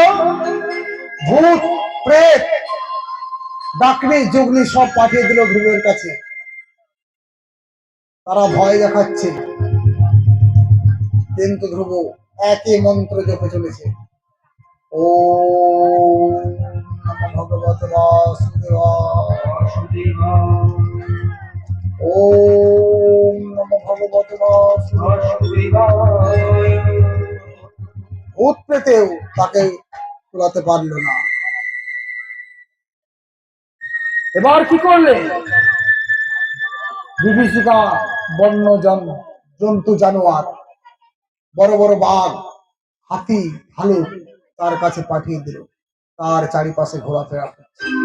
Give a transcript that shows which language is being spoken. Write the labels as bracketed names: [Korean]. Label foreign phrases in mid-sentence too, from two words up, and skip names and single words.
[Bangla] ভূত প্রেত ডাকনি যুগনি সব পাঠিয়ে দিল ধ্রুবের কাছে। তারা ভয় দেখাচ্ছে, কিন্তু ধ্রুব একই মন্ত্র জপে চলেছে। [Sanskrit] ও ভগবত ওম নমঃ ভগবতে বাসুদেবায়। [Bangla] ভূত প্রেতেও তাকে তোলাতে পারল না। এবার কি করলে? বিভীষিকা বন্য জন্তু জানোয়ার, বড় বড় বাঘ, হাতি, ভালুক তার কাছে পাঠিয়ে দিল, তার চারিপাশে ঘোরাফেরা করছে।